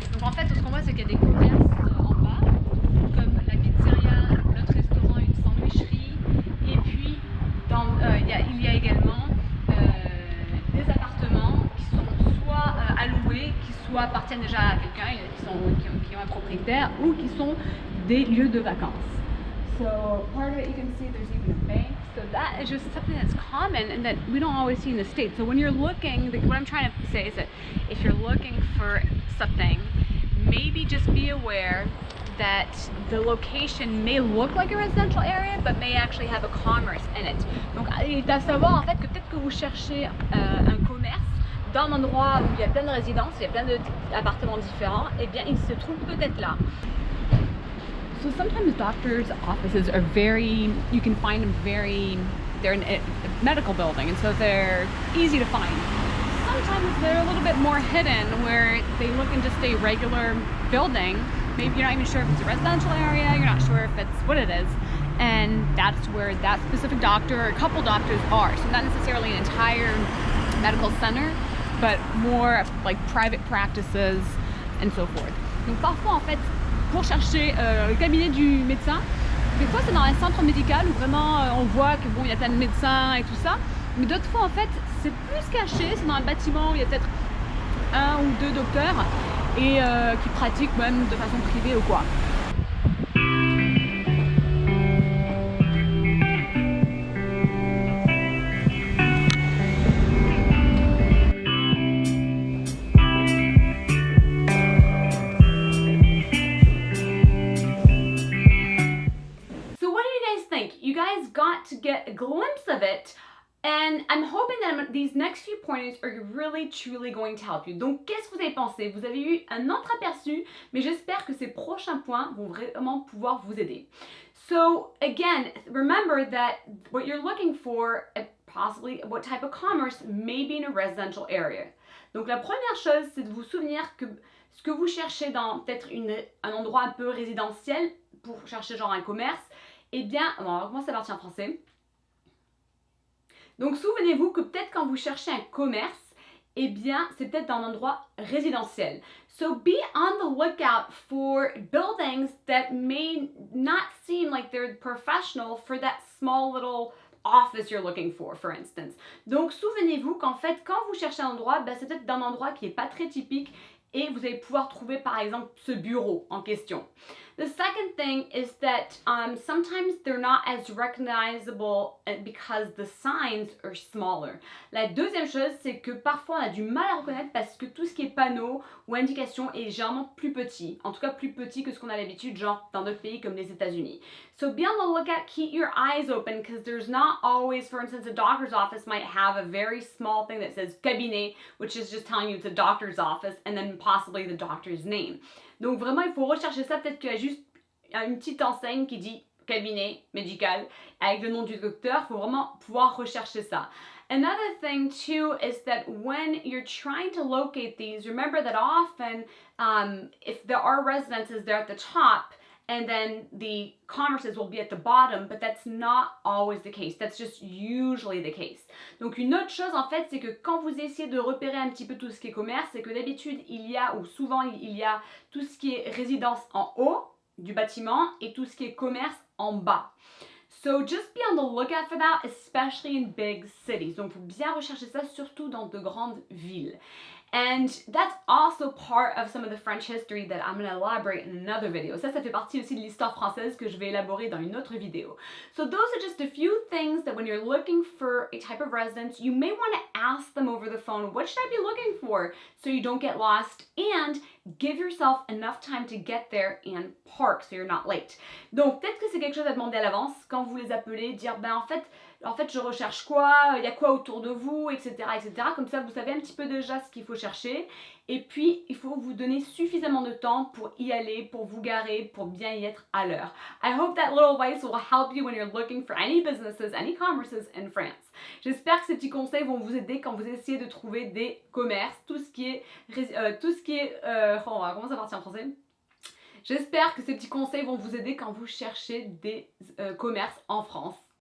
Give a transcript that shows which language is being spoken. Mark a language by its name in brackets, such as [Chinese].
[French] Donc en fait, ce qu'on voit, c'est qu'il y a des commerces en bas, comme la pizzeria, notre restaurant, une sandwicherie, et puis il y a également des appartements qui sont soit alloués, qui soit appartiennent déjà à quelqu'un, qui ont un propriétaire, ou qui sont des lieux de vacances. [English] So part of it you can see there's even a bank. So that is just something that's common and that we don't always see in the States. So when you're looking, what I'm trying to say is that if you're looking for something, maybe just be aware that the location may look like a residential area, but may actually have a commerce in it. [French] Donc, il est à savoir en fait que peut-être que vous cherchez un commerce dans un endroit où il y a plein de résidences, il y a plein d'appartements différents, et bien il se trouve peut-être là. [English] So sometimes doctors' offices are you can find them they're in a medical building, and so they're easy to find. Sometimes they're a little bit more hidden where they look in just a regular building. Maybe you're not even sure if it's a residential area, you're not sure if it's what it is, and that's where that specific doctor or a couple doctors are. So not necessarily an entire medical center, but more like private practices and so forth. [French] Donc parfois en fait, pour chercher le cabinet du médecin, des fois c'est dans un centre médical où vraiment on voit que bon, il y a plein de médecins et tout ça, mais d'autres fois en fait c'est plus caché, c'est dans un bâtiment où il y a peut-être un ou deux docteurs et qui pratiquent même de façon privée ou quoi. [English] So what do you guys think? You guys got to get a glimpse of it And I'm hoping that these next few pointers are really truly going to help you. [French] Donc, qu'est-ce que vous avez pensé? Vous avez eu un entreaperçu, mais j'espère que ces prochains points vont vraiment pouvoir vous aider. [English] So, again, remember that what you're looking for, possibly what type of commerce, may be in a residential area. [French] Donc, la première chose, c'est de vous souvenir que ce que vous cherchez dans peut-être un endroit un peu résidentiel, pour chercher genre un commerce, eh bien, bon, on va commencer à partir en français. Donc souvenez-vous que peut-être quand vous cherchez un commerce, eh bien c'est peut-être dans un endroit résidentiel. [English] So be on the lookout for buildings that may not seem like they're professional for that small little office you're looking for instance. [French] Donc souvenez-vous qu'en fait quand vous cherchez un endroit, ben, c'est peut-être dans un endroit qui n'est pas très typique et vous allez pouvoir trouver par exemple ce bureau en question. [English] The second thing is that sometimes they're not as recognizable because the signs are smaller. [French] La deuxième chose, c'est que parfois on a du mal à reconnaître parce que tout ce qui est panneau ou indication est généralement plus petit. En tout cas plus petit que ce qu'on a l'habitude, genre dans d'autres pays comme les États-Unis. [English] So be on the lookout, keep your eyes open because there's not always, for instance, a doctor's office might have a very small thing that says cabinet, which is just telling you it's a doctor's office and then possibly the doctor's name. [French] Donc vraiment, il faut rechercher ça. Peut-être qu'il y a juste une petite enseigne qui dit cabinet médical avec le nom du docteur. Il faut vraiment pouvoir rechercher ça. [English] Another thing too is that when you're trying to locate these, remember that often if there are residences, they're at the top and then the commerces will be at the bottom, but that's not always the case. That's just usually the case. [French] Donc une autre chose en fait, c'est que quand vous essayez de repérer un petit peu tout ce qui est commerce, c'est que d'habitude il y a, ou souvent il y a tout ce qui est résidence en haut du bâtiment et tout ce qui est commerce en bas. [English] So just be on the lookout for that, especially in big cities. [French] Donc, il faut bien rechercher ça, surtout dans de grandes villes. [English] And that's also part of some of the French history that I'm going to elaborate in another video. [French] Ça fait partie aussi de l'histoire française que je vais élaborer dans une autre vidéo. [English] So those are just a few things that when you're looking for a type of residence, you may want to ask them over the phone, what should I be looking for? So you don't get lost and give yourself enough time to get there and park so you're not late. [French] Donc peut-être que c'est quelque chose à demander à l'avance quand vous les appelez, dire ben en fait je recherche quoi, il y a quoi autour de vous, etc., etc. Comme ça vous savez un petit peu déjà ce qu'il faut chercher et puis il faut vous donner suffisamment de temps pour y aller, pour vous garer, pour bien y être à l'heure. [English] I hope that little advice will help you when you're looking for any businesses, any commerces in France. [French] J'espère que ces petits conseils vont vous aider quand vous essayez de trouver des commerces, tout ce qui est on va commencer à partir en français. J'espère que ces petits conseils vont vous aider quand vous cherchez des commerces en France.